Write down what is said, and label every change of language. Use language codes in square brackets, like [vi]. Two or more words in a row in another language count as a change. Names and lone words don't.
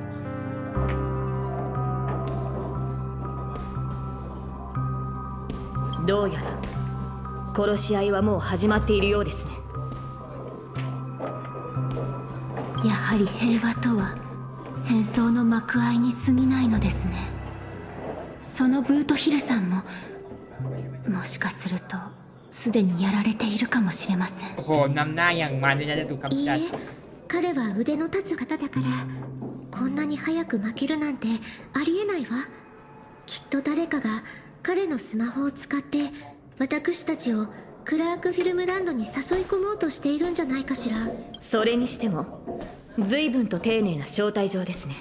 [ja] どうやら殺し合いはもう始まっているようですね。やはり平和とは戦争の幕間に過ぎないのですね。そのブートヒルさんももしかするとすでにやられているかもしれません。 [th] โอ้โหนำหน้าอย่างมันเนี่ยจะถูกกำจัด。 [ja] いいえ、彼は腕の立つ方だからこんなに早く負けるなんてありえないわ。きっと誰かが彼のスマホを使って私たちをクラークフィルムランドに誘い込もうとしているんじゃないかしら。それにしても随分と丁寧な招待状ですね。